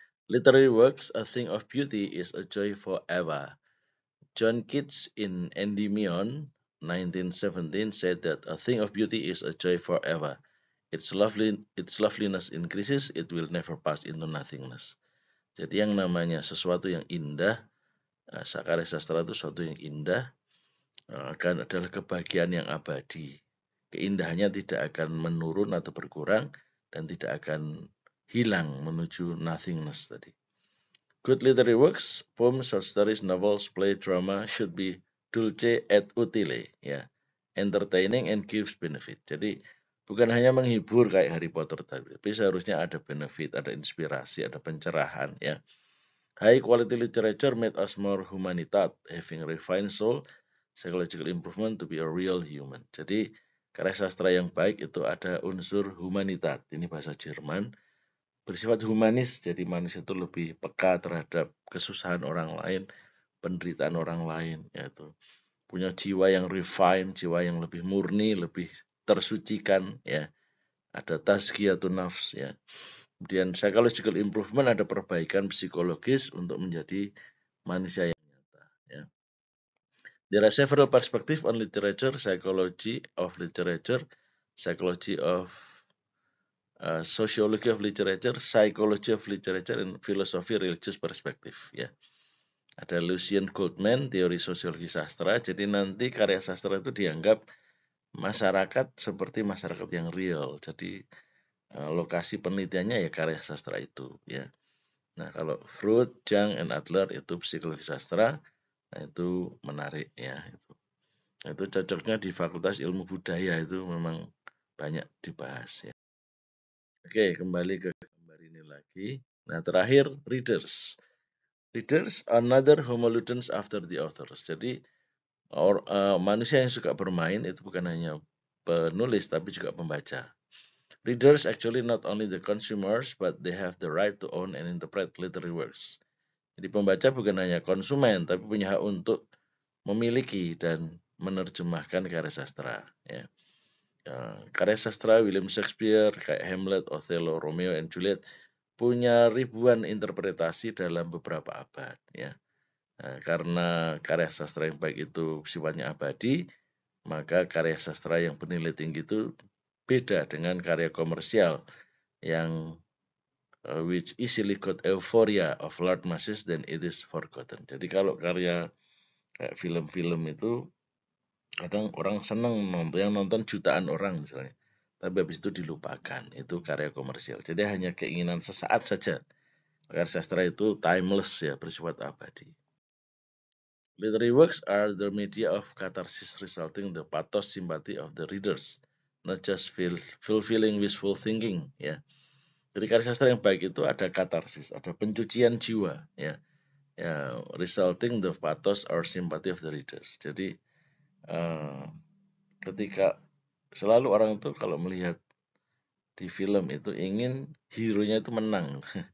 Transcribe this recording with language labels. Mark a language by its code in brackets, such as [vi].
[en] Literary works, A Thing of Beauty is a Joy Forever. John Keats in Endymion, 1917, said that a thing of beauty is a joy forever. Its loveliness increases, it will never pass into nothingness. [id] Jadi yang namanya sesuatu yang indah, karya sastra itu sesuatu yang indah, akan adalah kebahagiaan yang abadi. Keindahannya tidak akan menurun atau berkurang dan tidak akan hilang menuju nothingness tadi. [en] Good literary works, poems, short stories, novels, play, drama should be dulce et utile, ya, entertaining and gives benefit. [id] Jadi bukan hanya menghibur kayak Harry Potter tadi, tapi seharusnya ada benefit, ada inspirasi, ada pencerahan, ya. [en] High quality literature made us more humanitat, having refined soul, psychological improvement to be a real human. Jadi [id] karya sastra yang baik itu ada unsur humanitat, ini bahasa Jerman, bersifat humanis, jadi manusia itu lebih peka terhadap kesusahan orang lain, penderitaan orang lain, yaitu punya jiwa yang refine, jiwa yang lebih murni, lebih tersucikan, ya. Ada tazkiyatun nafs, ya. Kemudian psychological improvement, ada perbaikan psikologis untuk menjadi manusia yang nyata, ya. [en] There are several perspectives on literature, psychology of literature, psychology of sociology of literature, psychology of literature, and philosophy religious perspective. [id] Ya, ada Lucien Goldman, teori sosiologi sastra. Jadi nanti karya sastra itu dianggap masyarakat seperti masyarakat yang real. Jadi lokasi penelitiannya ya karya sastra itu. Ya. Nah kalau Freud, Jung, and Adler itu psikologi sastra. Nah itu menarik ya itu. Itu cocoknya di Fakultas Ilmu Budaya, itu memang banyak dibahas ya. Oke, kembali ke gambar ini lagi. Nah, terakhir readers. [en] Readers another homoludens after the authors. [id] Jadi manusia yang suka bermain itu bukan hanya penulis tapi juga pembaca. [en] Readers actually not only the consumers but they have the right to own and interpret literary works. [id] Jadi pembaca bukan hanya konsumen tapi punya hak untuk memiliki dan menerjemahkan karya sastra. Ya. Karya sastra William Shakespeare, kayak Hamlet, Othello, Romeo and Juliet punya ribuan interpretasi dalam beberapa abad. Ya. Karena karya sastra yang baik itu sifatnya abadi, maka karya sastra yang bernilai tinggi itu beda dengan karya komersial yang [en] which easily got euphoria of large masses then it is forgotten. [id] Jadi kalau karya kayak film-film itu kadang orang senang nonton, yang nonton jutaan orang misalnya, tapi habis itu dilupakan, itu karya komersial. Jadi hanya keinginan sesaat saja. Karya sastra itu timeless ya, bersifat abadi. [en] Literary works are the media of catharsis resulting the pathos sympathy of the readers, not just fulfilling wishful thinking ya. [id] Jadi karya sastra yang baik itu ada katarsis, ada pencucian jiwa ya. [en] Ya, resulting the pathos or sympathy of the readers. [id] Jadi ketika selalu orang itu kalau melihat di film itu ingin hero-nya itu menang.